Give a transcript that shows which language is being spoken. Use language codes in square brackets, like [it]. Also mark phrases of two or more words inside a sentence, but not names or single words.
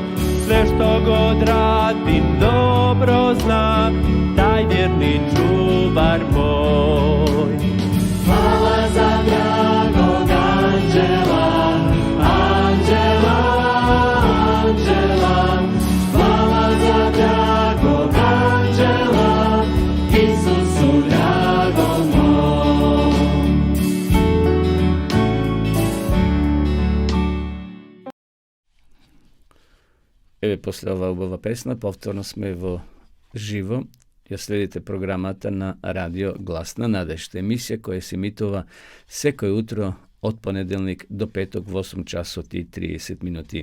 [hr] Sve što god radim dobro zna, taj vjerni čuvar moj. Hvala za dragog anđela, anđela, anđela. Hvala za dragog anđela, Isusu dragom moj. [mk] После ова убава песна, повторно сме во живо. Ја следите програмата на Радио Глас на Надежта, емисија која се емитува секој утро од понеделник до петок во 8 часот и 30 минути.